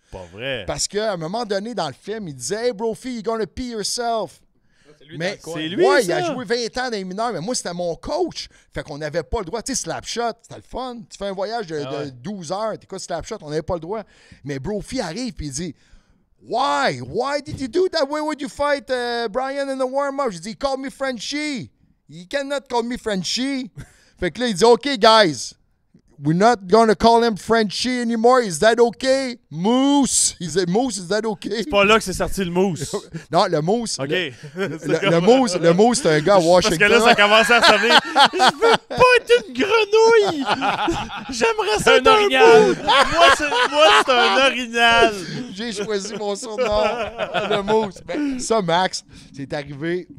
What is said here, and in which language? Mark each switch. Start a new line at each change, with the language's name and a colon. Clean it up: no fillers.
French: Pas vrai. Parce qu'à un moment donné, dans le film, il disait «
English: Hey, Brophy, you're gonna pee yourself ».
French: C'est lui Mais dans le coin. c'est lui, ouais, il a joué 20 ans dans les mineurs, mais moi, c'était mon coach. Fait qu'on n'avait pas le droit. Tu sais, Slapshot, c'était le fun. Tu fais un voyage de 12 heures, t'écoutes Slapshot, on n'avait pas le droit. Mais Brophy arrive et il dit
English: Why? Why did you do that? Why would you fight Brian in the warm-up?
French: Je dis,
English: he called me Frenchie. He cannot call me Frenchie.
French: Fait que là, il dit,
English: OK, guys. We're not going to call him Frenchie anymore. Is that okay? Moose. He said, Moose, is that okay?
French: C'est pas là que c'est sorti le mousse. Non, le Moose. OK. Le Moose, c'est un gars à Washington. Parce que là, ça commence à sonner. Je veux pas être une grenouille. J'aimerais ça être un orignal. mousse. Moi, c'est un orignal. J'ai choisi mon surnom, le Moose. Ben, ça, Max, c'est arrivé.